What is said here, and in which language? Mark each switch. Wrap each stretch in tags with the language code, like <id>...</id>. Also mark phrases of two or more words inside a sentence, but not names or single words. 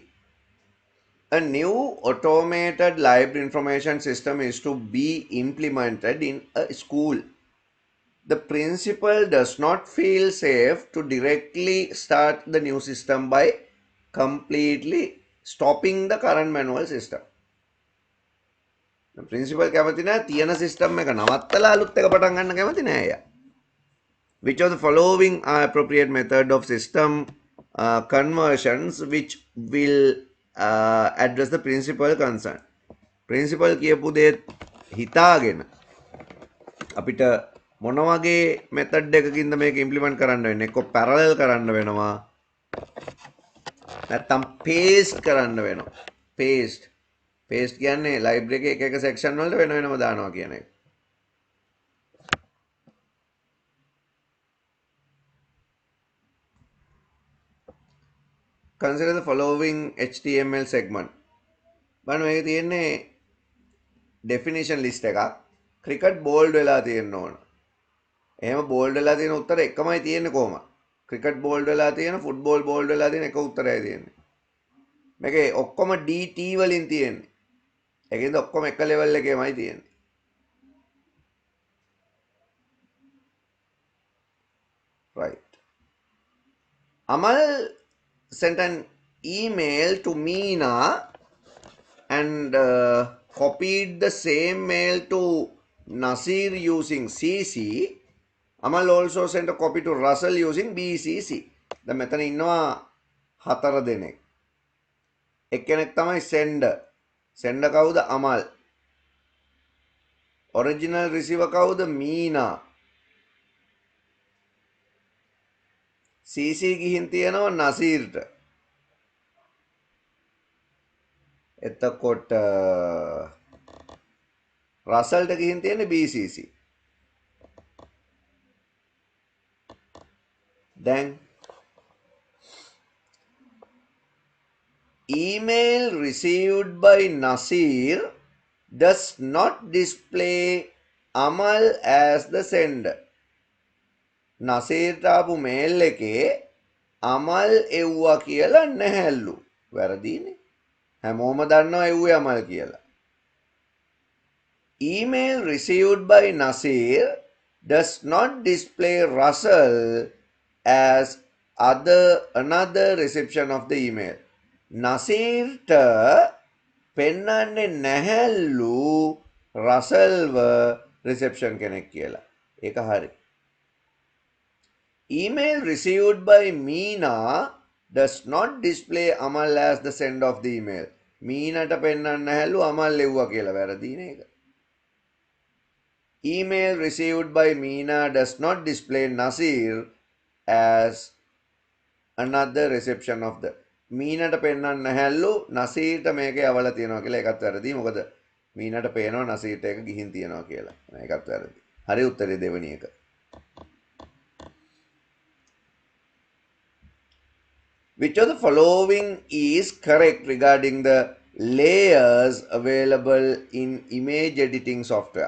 <en>A new automated library information system is to be implemented in a school. The principal does not feel safe to directly start the new system by completely stopping the current manual system.</en> <si>The principal කැමති නෑ තියෙන system එක නවත්තලා අලුත් එක පටන් ගන්න කැමති නෑ එයා.</si> <en>Which of the following are appropriate method of system conversions which will address the principal concern?</en> <si>Principal කියපු දේ හිතාගෙන අපිට මොන වගේ මෙතඩ් එකකින්ද මේක ඉම්ප්ලිමන්ට් කරන්න වෙන්නේ? එක්ක පැරලල් කරන්න වෙනවා. නැත්තම් පේස්ට් කරන්න වෙනවා. පේස්ට් කියන්නේ ලයිබ්‍රරි එකේ එක එක සෙක්ෂන් වලට වෙන වෙනම දානවා කියන එක.</si> <en>Consider the following HTML segment.</en> <si>බලන්න මේකේ තියෙන්නේ</si> <en>definition list</en> <si>එකක්.</si> <en>cricket bold</en> <si>වෙලා තියෙන්න ඕන. එහෙම bold වෙලා තියෙන උත්තර එකමයි තියෙන්නේ කොහොමද?</si> <en>cricket bold</en> <si>වෙලා තියෙන,</si> <en>football bold</en> <si>වෙලා තියෙන එක උත්තරයයි තියෙන්නේ. මේකේ ඔක්කොම DT වලින් තියෙන්නේ. ඒකෙන්ද ඔක්කොම එක level එකේමයි තියෙන්නේ.</si> <en>Right. Amal sent an email to Meena and copied the same mail to Nasir using CC. Amal also sent a copy to Russell using BCC.</en> <si>දැන් මෙතන ඉන්නවා හතර දෙනෙක්. එක්කෙනෙක් තමයි sender. Sender කවුද? Amal.</si> <en>Original receiver</en> <si>කවුද? Meena. CC ගිහින් තියෙනවා Nasirට. එතකොට රසල්ට ගිහින් තියෙන්නේ BCC.</si> <en>දැන් email received by Nasir does not display Amal as the sender.</en> <si>Nasirට ආපු මේල් එකේ Amal එව්වා කියලා නැහැලු. වැරදීනේ. හැමෝම දන්නවා එව්වේ Amal කියලා.</si> <en>Email received by Nasir does not display Russell as another reception of the email.</en> <si>Nasirට පෙන්වන්නේ නැහැලු Russellව reception කෙනෙක් කියලා. ඒක හරි.</si> <en>Email received by Meena does not display Amal as the sender of the email.</en> <si>Meenaට පෙන්වන්න නැහැලු Amal එව්වා කියලා. වැරදීනේ ඒක.</si> <en>Email received by Meena does not display Nasir as another reception of the.</en> <si>Meenaට පෙන්වන්න නැහැලු Nasirට මේක යවලා තියනවා කියලා. ඒකත් වැරදි. මොකද Meenaට පේනවා Nasirට ඒක ගිහින් තියනවා කියලා. ඒකත් වැරදි. හරි උත්තරේ දෙවෙනි එක.</si> <en>Which of the following is correct regarding the layers available in image editing software?</en>